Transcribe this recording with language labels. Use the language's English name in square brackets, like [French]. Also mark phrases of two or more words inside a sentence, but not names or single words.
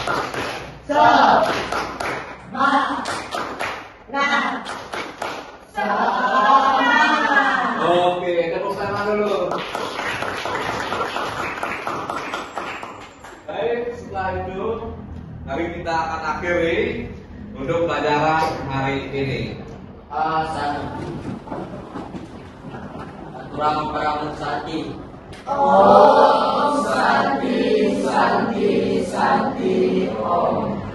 [Indonesian] Oke, tepuk semangat dulu. Baik, setelah itu mari kita akan akhiri untuk pelajaran hari ini. Asana. Aturan para Sati. [Sanskrit] Om Santi Santi Santi Om